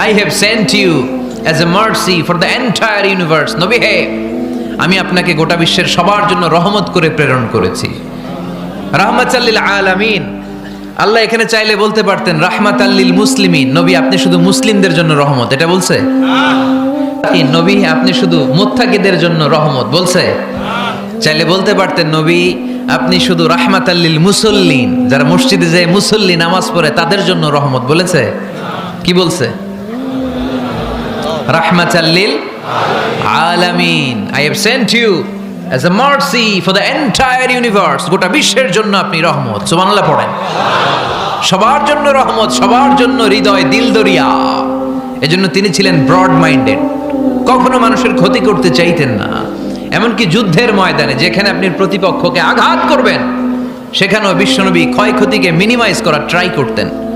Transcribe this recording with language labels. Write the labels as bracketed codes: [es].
[en] I have sent you as a mercy for the entire universe. [bn] নবী হে, আমি আপনাকে গোটা বিশ্বের সবার জন্য রহমত করে প্রেরণ করেছি। [ar] রাহমাতাল লিল আলামিন, [bn] আল্লাহ এখানে চাইলে বলতে পারতেন [ar] রাহমাতাল লিল মুসলিমিন, [bn] নবী আপনি শুধু মুসলিমদের জন্য রহমত, এটা বলছে? নবী আপনি শুধু মুত্তাকিদের জন্য রহমত, বলছে? চাইলে বলতে পারতেন নবী আপনি শুধু [ar] রাহমাতাল লিল মুসল্লিন, [bn] যারা মসজিদে যায় মুসল্লি নামাজ পড়ে তাদের জন্য রহমত, বলেছে? কি বলছে? [ar] রাহমাতাল লিল আলামিন, [en] I have sent you as a mercy for the entire universe, [bn] গোটা বিশ্বের জন্য আপনি রহমত। সুবহানাল্লাহ পড়েন। সবার জন্য রহমত, সবার জন্য হৃদয় দিল দরিয়া। এজন্য তিনি ছিলেন ব্রড মাইন্ডেড, কখনো মানুষের ক্ষতি করতে চাইতেন না। এমনকি যুদ্ধের ময়দানে যেখানে আপনি প্রতিপক্ষকে আঘাত করবেন সেখানেও বিশ্বনবী ক্ষয়ক্ষতিকে মিনিমাইজ করার ট্রাই করতেন।